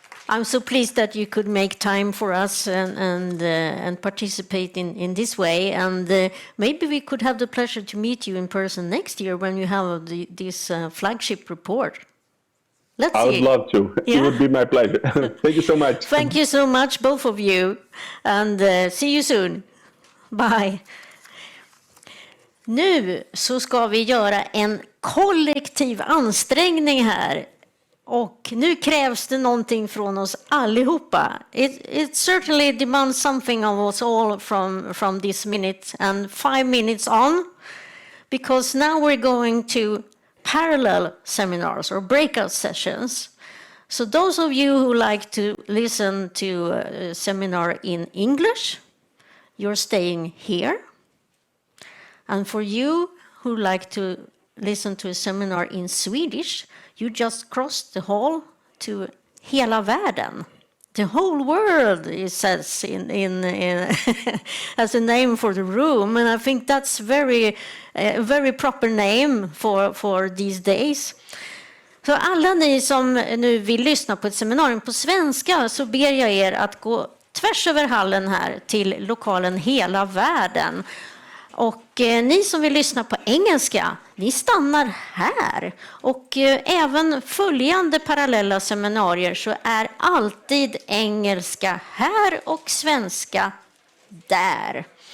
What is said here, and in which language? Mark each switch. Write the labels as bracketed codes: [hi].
[en] I'm so pleased that you could make time for us and participate in this way. And maybe we could have the pleasure to meet you in person next year when you have this flagship report. Let's see. I would love to. Yeah. It would be my pleasure. Thank you so much. Thank you so much, both of you. And see you soon. Bye. [sv] Nu så ska vi göra en kollektiv ansträngning här. Och nu krävs det någonting från oss allihopa. [en] It certainly demands something of us all from this minute and 5 minutes on. Because now we're going to parallel seminars or breakout sessions. So those of you who like to listen to a seminar in English, you're staying here. And for you who like to listen to a seminar in Swedish, you just crossed the hall to hela världen. The whole world, it says in as a name for the room, and I think that's a very proper name for these days. [sv] Så alla ni som nu vill lyssna på ett seminarium på svenska, så ber jag er att gå tvärs över hallen här till lokalen Hela världen. Och ni som vill lyssna på engelska, ni stannar här. Och även följande parallella seminarier så är alltid engelska här och svenska där.